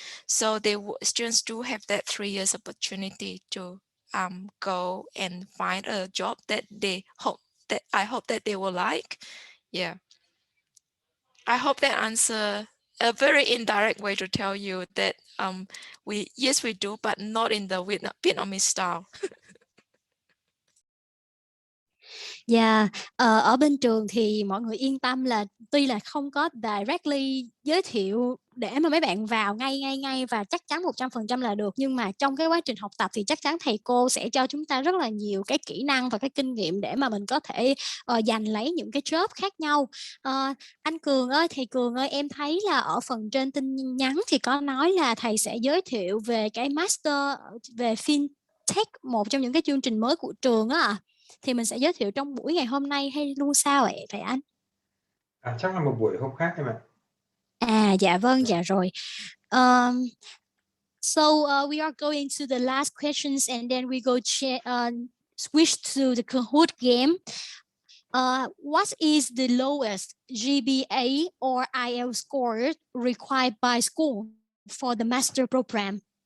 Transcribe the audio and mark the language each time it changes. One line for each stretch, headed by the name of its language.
English: So students do have that 3 years opportunity to go and find a job that I hope that they will like. Yeah. I hope that answer a very indirect way to tell you that yes we do, but not in the Vietnamese style.
Vietnamese: Dạ, ở bên trường thì mọi người yên tâm là tuy là không có directly giới thiệu để mà mấy bạn vào ngay và chắc chắn 100% là được, nhưng mà trong cái quá trình học tập thì chắc chắn thầy cô sẽ cho chúng ta rất là nhiều cái kỹ năng và cái kinh nghiệm để mà mình có thể giành lấy những cái job khác nhau. Anh Cường ơi, thầy Cường ơi, em thấy là ở phần trên tin nhắn thì có nói là thầy sẽ giới thiệu về cái master về fintech, một trong những cái chương trình mới của trường á ạ. Thì mình sẽ giới thiệu trong buổi ngày hôm nay hay luôn sao ạ thầy anh? Chắc là một buổi hôm khác em ạ. Dạ vâng, dạ rồi.
English: So we are going to the last questions and then we go switch to the Kahoot game. What is the lowest GPA or IELTS score required by school for the master program?